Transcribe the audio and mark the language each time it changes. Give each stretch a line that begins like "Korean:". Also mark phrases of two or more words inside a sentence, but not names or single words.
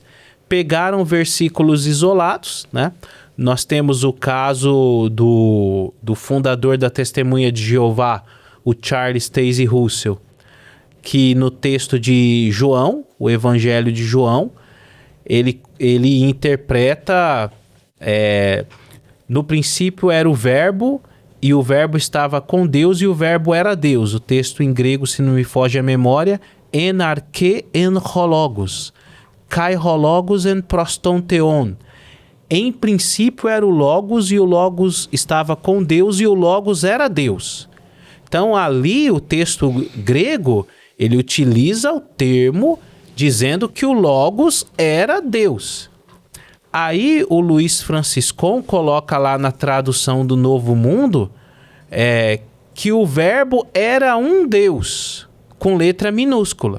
Portuguese: Pegaram versículos isolados, né? Nós temos o caso do fundador da Testemunha de Jeová, o Charles Taze Russell, que no texto de João, o Evangelho de João, ele interpreta, no princípio era o verbo, e o verbo estava com Deus, e o verbo era Deus. O texto em grego, se não me foge a memória,
Greek: ἐν ἀρχῇ ἦν ὁ λόγος, καὶ ὁ λόγος ἦν πρὸς τὸν θεόν.
Portuguese: Em princípio era o Logos, e o Logos estava com Deus, e o Logos era Deus. Então ali o texto grego, ele utiliza o termo dizendo que o Logos era Deus. Aí o Luiz Franciscon coloca lá na tradução do Novo Mundo que o verbo era um Deus, com letra minúscula.